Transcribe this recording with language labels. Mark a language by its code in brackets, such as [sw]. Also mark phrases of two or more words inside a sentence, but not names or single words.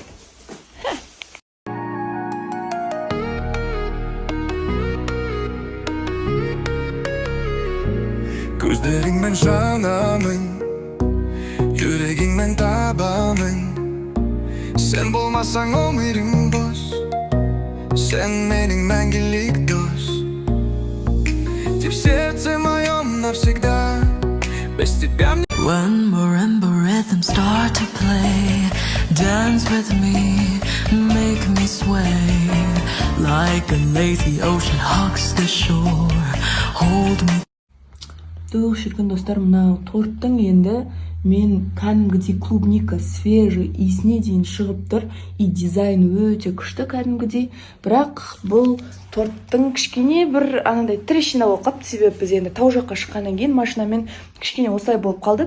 [kk] Көздеріңмен жанамын, жүрегіңмен табамын. Сен болмасаң өмірім бос, сен менің мәңгілік дос. [ru] Ты в сердце моем навсегда, без тебя мне... [en] When marimba rhythms start to play, dance with me, make me sway. Like a lazy ocean hugs the shore, hold me. [kk] Тух, шіркін достар, мына торттың енді мен кәдімгідей [ru] клубника свежий [kk] иісіне дейін шығып тұр. И дизайн өте күшті кәдімгідей. Бірақ бұл торттың кішкене бір анандай трещина болып қалыпты, себебі біз енді тау жаққа шыққаннан кейін машинамен кішкене осылай болып қалды.